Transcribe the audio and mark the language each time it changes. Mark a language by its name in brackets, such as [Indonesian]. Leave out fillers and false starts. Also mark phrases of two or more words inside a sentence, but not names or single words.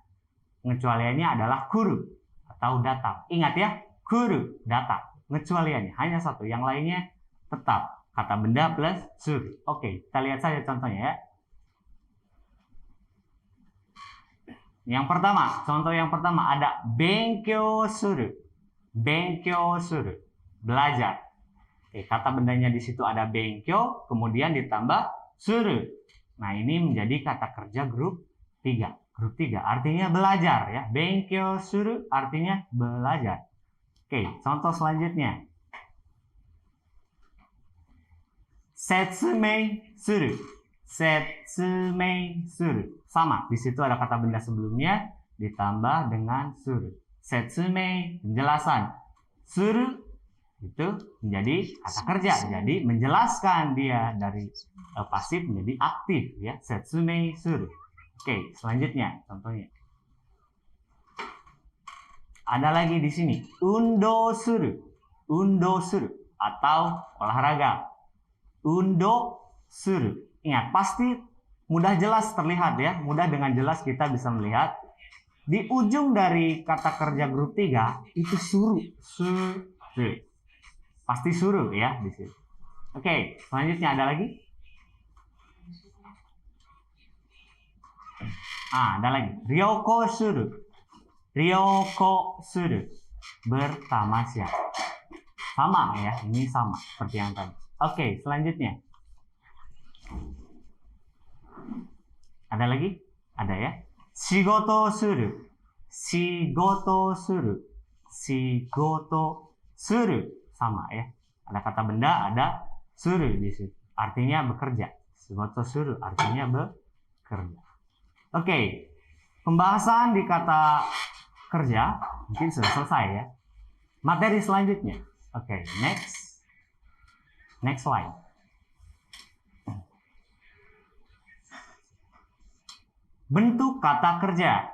[Indonesian] Pengecualiannya adalah kuru atau datang. Ingat ya, kuru, datang. Pengecualiannya hanya satu. Yang lainnya tetap kata benda plus suru. Oke, kita lihat saja contohnya ya. Yang pertama, contoh yang pertama ada [Japanese] 勉強する. 勉強する. [Indonesian] Belajar. Oke, kata bendanya di situ ada benkyou, kemudian ditambah suru. Nah, ini menjadi kata kerja grup 3. Grup 3 artinya belajar ya. [Japanese] 勉強する [Indonesian] artinya belajar. Oke, contoh selanjutnya. [Japanese] 説明する. 説明する. [Indonesian] Sama, di situ ada kata benda sebelumnya ditambah dengan suru. Setsumei, penjelasan. Suru itu menjadi kata kerja, jadi menjelaskan dia dari pasif menjadi aktif ya. [Japanese] 説明する. [Indonesian] Oke, selanjutnya contohnya. Ada lagi di sini, [Japanese] 運動する. 運動する [Indonesian] atau olahraga. [Japanese] 運動する. [Indonesian] Ingat, pasti mudah jelas terlihat ya. Mudah dengan jelas kita bisa melihat di ujung dari kata kerja grup 3 itu suru. Suru. Pasti suruh ya di sini. Oke, selanjutnya ada lagi? Ada lagi. [Japanese] 旅行する。旅行する. [Indonesian] Bertamasya. Sama ya, ini sama seperti yang tadi. Oke, selanjutnya. Ada lagi? Ada ya. [Japanese] 仕事する。仕事する. 仕事する. [Indonesian] Sama ya. Ada kata benda, ada suru di situ. Artinya bekerja. [Japanese] 仕事する [Indonesian] artinya bekerja. Oke. Pembahasan di kata kerja mungkin sudah selesai ya. Materi selanjutnya. Oke, next. [English] Next slide. [Indonesian] Bentuk kata kerja.